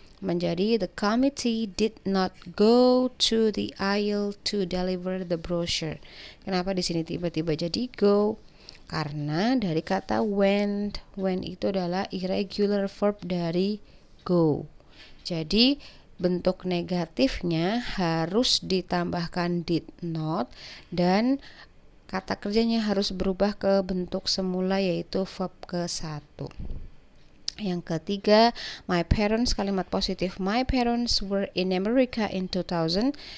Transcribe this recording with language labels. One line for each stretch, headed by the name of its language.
Indonesian: Menjadi
English: the committee did not go to the aisle to deliver the brochure.
Indonesian: Kenapa di sini tiba-tiba jadi go? Karena dari kata went itu adalah irregular verb dari go. Jadi bentuk negatifnya harus ditambahkan did not dan kata kerjanya harus berubah ke bentuk semula yaitu verb ke-1. Yang ketiga,
English: my parents,
Indonesian: kalimat positif
English: my parents were in America in 2000.